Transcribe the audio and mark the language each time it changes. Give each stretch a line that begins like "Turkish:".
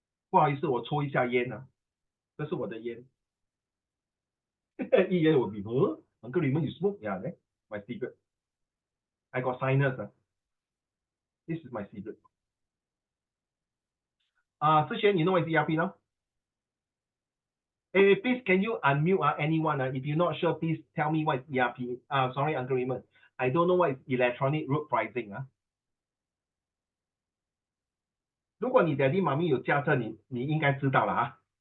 Chinese: 不好意思，我抽一下烟啊，这是我的烟。一烟我比
English: Uncle Raymond, you smoke? Yeah, my secret. I got sinus. This is my secret. Shi Xuan, you know what is ERP now? Hey, please, can you unmute anyone? If you're not sure, please tell me what is ERP. Sorry, Uncle Raymond. I don't know what is electronic road pricing.
Chinese: 如果你 daddy 妈咪有驾车，你应该知道了啊。